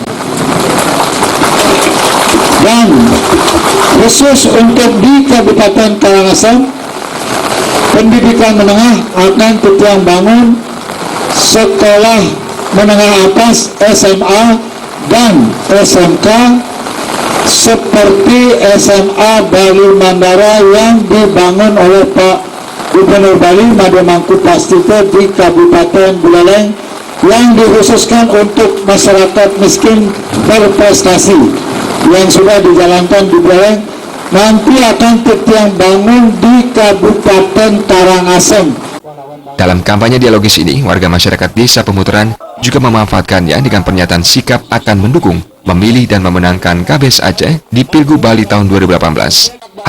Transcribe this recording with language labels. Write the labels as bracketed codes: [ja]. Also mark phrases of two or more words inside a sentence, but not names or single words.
[id] Dan khusus untuk di Kabupaten Karangasem, pendidikan menengah akan kita bangun sekolah menengah atas SMA dan SMK seperti SMA Bali Mandara yang dibangun oleh Pak Gubernur Bali Made Mangkupas III di Kabupaten Buleleng yang dikhususkan untuk masyarakat miskin berprestasi yang sudah dijalankan di Buleleng, nanti akan kita bangun di Kabupaten Karangasem. Dalam kampanye dialogis ini, warga masyarakat Desa Pemutaran juga memanfaatkannya dengan pernyataan sikap akan mendukung, memilih dan memenangkan KBS Aceh di Pilgub Bali tahun 2018.